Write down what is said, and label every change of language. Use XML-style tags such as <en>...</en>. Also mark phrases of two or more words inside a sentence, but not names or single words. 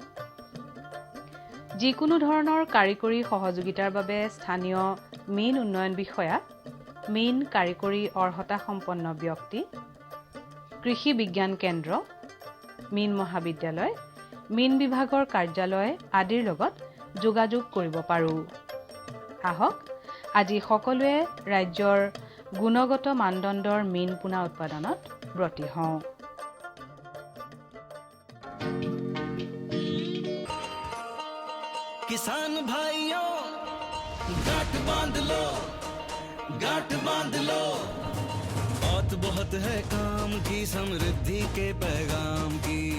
<as>যিকোনো ধৰণৰ কাৰিকৰী সহযোগিতাৰ বাবে স্থানীয় মীন উন্নয়ন বিষয়া, মীন কাৰিকৰী অৰ্হতা সম্পন্ন ব্যক্তি, কৃষি বিজ্ঞান কেন্দ্ৰ, মীন মহাবিদ্যালয়, মীন বিভাগৰ কাৰ্যালয় আদিৰ লগত যোগাযোগ কৰিব পাৰোঁ। আহক আজি সকলোৱে ৰাজ্যৰ গুণগত মানদণ্ডৰ মীন পোনা উৎপাদনত ব্ৰতী হওঁ।</as> <hi>किसान भाइयों गांठ बांध लो, बांध लो। बात बहुत है काम की, समृद्धि के पैगाम की।</hi>